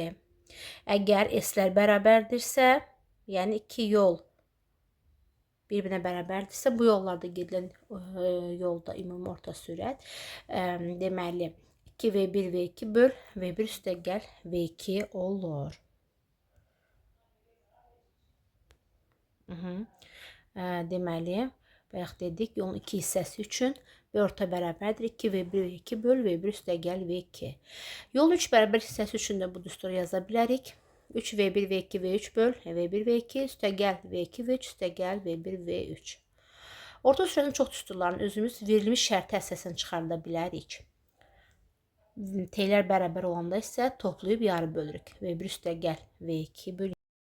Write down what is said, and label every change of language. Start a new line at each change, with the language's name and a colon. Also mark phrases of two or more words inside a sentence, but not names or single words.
Azerbaijani: Əgər S-lər bərabərdirsə, yəni 2 yol bir-birinə bərabərdirsə, bu yollarda gedilən yolda ümumi orta sürət deməli 2V1 V2 böl V1 üstəgəl V2 olur. Deməli, bayaq dedik, yolun 2 hissəsi üçün V orta bərabərdir 2V1 V2 böl V1 üstəgəl V2. Yolun 3 bərabər hissəsi üçün də bu düsturu yaza bilərik. 3V1 V2 V3 böl V1 V2 üstəgəl V2 V3 üstəgəl V1 V3. Orta sürətin çox düsturlarını özümüz verilmiş şərti əsasən çıxarda bilərik. T'lər bərabər olanda isə toplayıb yarı bölürük. V1 üstəgəl V2 böl